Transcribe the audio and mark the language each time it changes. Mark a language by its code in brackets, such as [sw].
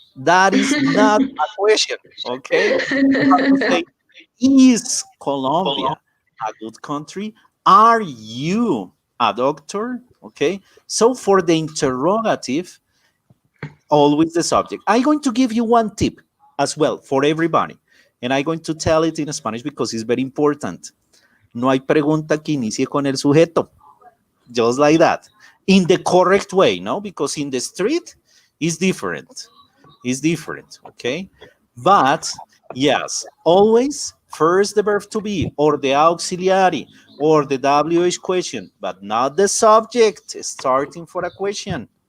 [en] That is not a question, okay? You have to say, is Colombia a good country? Are you a doctor? Okay, so for the interrogative, always the subject. I'm going to give you one tip as well for everybody, and I'm going to tell it in Spanish because it's very important. [es] No hay pregunta que inicie con el sujeto. [en] Just like that. In the correct way, no? Because in the street, it's different. It's different, okay? But, yes, always first the verb to be or the auxiliary or the WH question, but not the subject starting for a question.